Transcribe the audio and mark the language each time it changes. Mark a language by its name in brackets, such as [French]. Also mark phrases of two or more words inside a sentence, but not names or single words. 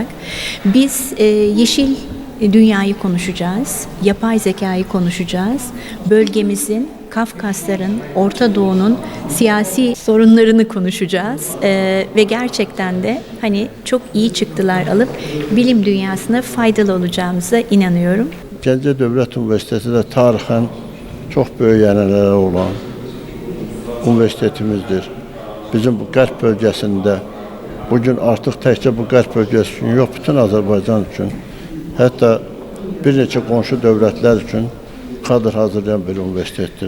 [Turkish] Biz yeşil dünyayı konuşacağız, yapay zekayı konuşacağız, bölgemizin, Kafkasların, Orta Doğu'nun siyasi sorunlarını konuşacağız ve gerçekten de hani çok iyi çıktılar alıp bilim dünyasına faydalı olacağımıza inanıyorum. [Azerbaijani] Gəncə Dövlət Universiteti də tarixən çox böyük ənənələri olan universitetimizdir. Bizim bu qərb bölgəsində bugün artıq təkcə bu qərb bölgəsi üçün yox, bütün Azərbaycan üçün, hətta bir neçə qonşu dövlətlər üçün kadr hazırlayan bir universitettir.